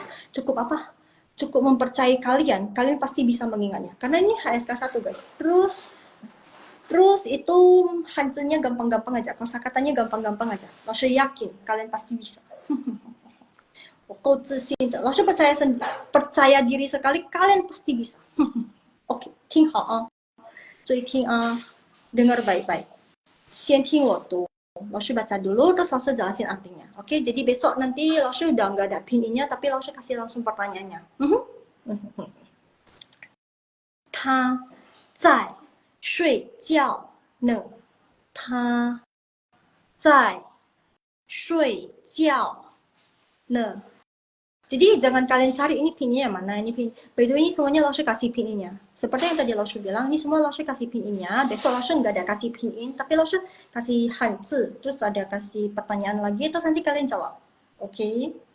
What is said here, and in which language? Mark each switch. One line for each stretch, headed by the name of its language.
Indonesian: Cukup apa? Cukup mempercayai kalian pasti bisa mengingatnya. Karena ini HSK 1 guys. Terus itu Hansennya gampang-gampang aja. Kosakatanya gampang-gampang aja. Langsung yakin kalian pasti bisa.
Chinese: 够自信的，老师
Indonesian: percaya diri sekali kalian pasti bisa.
Chinese: Oke, 听好啊，注意听啊，
Indonesian: dengar baik-baik.
Chinese: 先听我读，老师
Indonesian: baca dulu terus langsung jelasin artinya. Oke, jadi besok nanti langsung udah nggak ada pin-nya tapi langsung kasih langsung pertanyaannya.
Chinese: 他在睡觉呢，他在睡觉呢。
Indonesian: Jadi jangan kalian cari ini pinnya yang mana, ini pin. By the way ini semuanya langsung kasih pin-nya. Seperti yang tadi langsung bilang, ini semua langsung kasih pin-nya. Besok langsung nggak ada kasih pin-in, tapi langsung kasih Hanzi, terus ada kasih pertanyaan lagi, terus nanti kalian jawab. Oke?